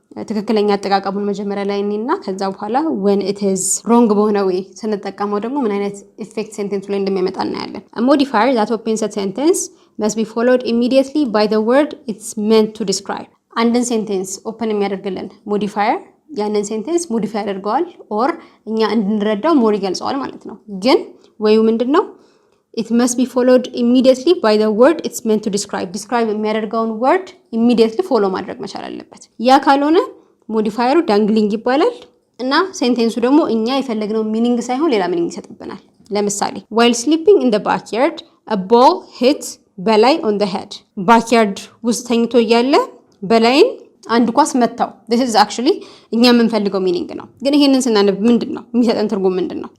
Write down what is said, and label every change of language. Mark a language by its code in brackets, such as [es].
[am] ትክክለኛ አጠቃቀሙን መጀመሪያ ላይ እና ከዛ በኋላ [en] when it is wrong [am] በሆነ way ስንጠቀመው ደግሞ ምን አይነት ኢፌክት ሴንቴንሱ ላይ እንደሚያመጣ እናያለን። [en] a modifier that opens a sentence must be followed immediately by the word it's meant to describe [am] አንድን ሴንቴንስ ኦፕን የሚያደርግልን ሞዲፋየር ያንን ሴንቴንስ ሞዲፋይ ያደርገዋል ኦር እኛ እንድንረዳው ሞር ይገልጸዋል ማለት ነው። ግን ወዩ ምንድነው? [en] It must be followed immediately by the word it's meant to describe. [am] Describe የሚያደርገውን word immediately follow ማድረግ መቻል አለበት። ያ ካልሆነ ሞዲፋየሩ ዳንግሊንግ ይባላል እና ሴንቴንሱ ደግሞ እኛ የፈለግነው ሚኒንግ ሳይሆን ሌላ ሚኒንግ ይሰጥብናል። ለምሳሌ [en] while sleeping in the backyard a ball hit በላይ on the head. [am] backyard ውስጥ ተኝቶ እያለ በላይን አንድ ኳስ መታው። [en] this is actually [am] እኛ የምንፈልገው ሚኒንግ ነው። ግን ይሄንን ስናነብ ምንድነው የሚሰጠን ትርጉም ምንድነው?